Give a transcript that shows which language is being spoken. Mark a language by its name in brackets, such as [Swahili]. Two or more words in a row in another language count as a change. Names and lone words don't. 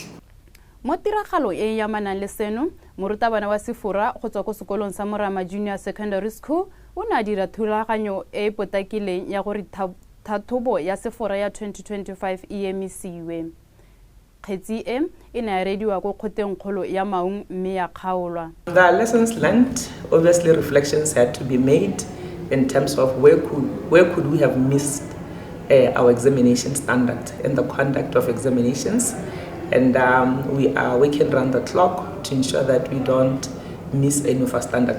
[Tswana] Mo tiragalo e ya manang le seno, morutabana wa Sefora go tswa ko sekolong sa Morama Junior Secondary School o ne a dira thulaganyo e potakileng ya gore thathobo ya Sefora ya 2025 e emisiwe. Kgetsi e ne ya rediwa ko kgoteng kgolo ya Maung mme ya kgaolwa. [English] The lessons learned, obviously reflections had to be made in terms of where could we have missed our examination standard and the conduct of examinations. And we are working around the clock to ensure that we don't miss any of our standard.